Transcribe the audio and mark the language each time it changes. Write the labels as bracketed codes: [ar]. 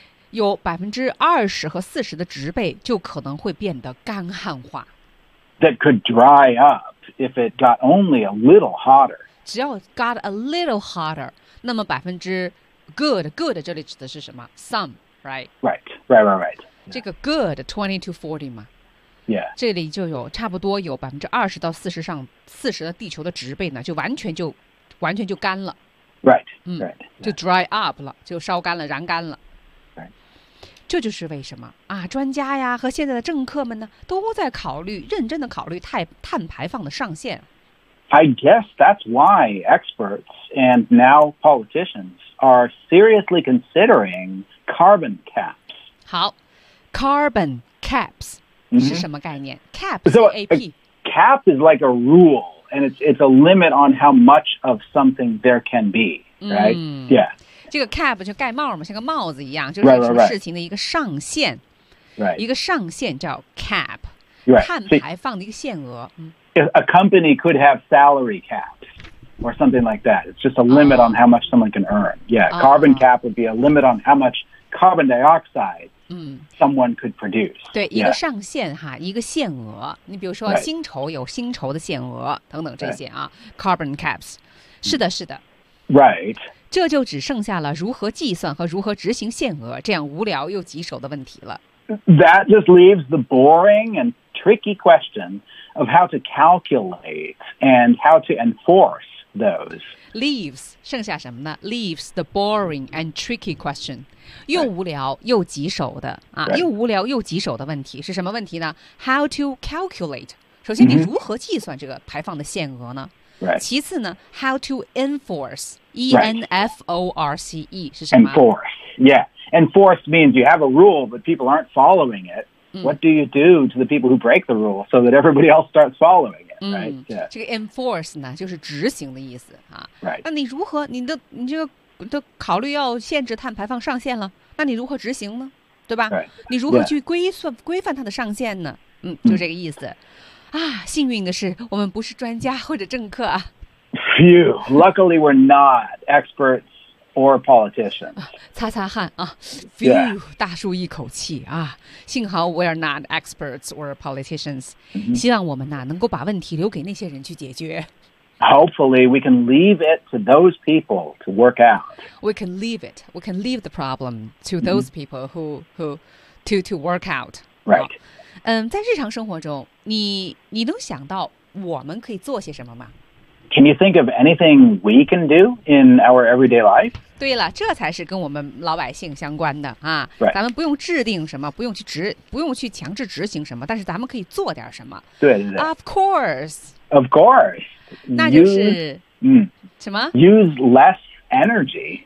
[zh] 有20%-40%的植被就可能会变得干旱化 [en] that could dry up if it got only a little hotter [zh] 只要 [en] got a little hotter, [zh] 那么百分之 good 这里指的是什么 ? [en] some, right?Right. [zh] 这个 good, 20 to 40 嘛。 [en] Yeah. [zh] 这里就有差不多有20%-40%上40%的地球的植被呢就完全就干了。 [en] Right. [zh] 就 dry up 了就烧干了燃干了。这就是为什么啊，专家呀和现在的政客们呢都在考虑认真的考虑碳排放的上限。 [en] I guess that's why experts and now politicians are seriously considering carbon caps. [zh] 好 ,carbon caps 是什么概念 ?cap, C-A-P. [en] A cap is like a rule, and it's a limit on how much of something there can be, right?、Yeah. [zh] 这个 cap 就盖帽嘛像个帽子一样就是什么事情的一个上限。 [en] Right. [zh] 一个上限叫 cap,、 [en] right. [zh] 碳排放的一个限额。 [en] A company could have salary caps or something like that. It's just a limit on how much someone can earn. Yeah, carbon cap would be a limit on how much carbon dioxide、someone could produce. [zh] 对、一个上限哈，一个限额。你比如说薪酬有薪酬的限额等等这些啊、carbon caps. 是的是的。 [en] Right. [zh] 这就只剩下了如何计算和如何执行限额这样无聊又棘手的问题了。 [en] That just leaves the boring and tricky question of how to calculate and how to enforce those. Leaves, [zh] 剩下什么呢? [en] Leaves the boring and tricky question. [zh] 又无聊又棘手的、 [en] right. [zh] 又无聊又棘手的问题是什么问题呢? [en] How to calculate. [zh] 首先你如何计算这个排放的限额呢? [en] Right. [zh] 其次呢 [en] How to enforce. [zh] E-N-F-O-R-C-E 是什么? [en] Enforce. Yeah. Enforce means you have a rule, but people aren't following it.、What do you do to the people who break the rule so that everybody else starts following it? [zh] 这个 enforce 呢就是执行的意思啊。 [en] Right. [zh] 那你如何你这个都考虑要限制碳排放上限了那你如何执行呢对吧、 [en] right. [zh] 你如何去规范它的上限呢就这个意思。啊幸运的是我们不是专家或者政客啊。 [en] Phew, luckily we're not experts or politicians. [zh] 擦擦汗啊 Phew,、大舒一口气啊。幸好 [en] we are not experts or politicians.、 [zh] 希望我们呢能够把问题留给那些人去解决。 [en] Hopefully, we can leave it to those people to work out. We can leave it. We can leave the problem to those people who to work out. Right.、 [zh] 在日常生活中，你能想到我们可以做些什么吗？ [en] Can you think of anything we can do in our everyday life? [zh] 对了，这才是跟我们老百姓相关的啊。 [en] Right. [zh] 咱们不用制定什么，不用去强制执行什么，但是咱们可以做点什么。对对对。 [en] Of course. Of course. [zh] 那就是什么 [en] ？Use less energy.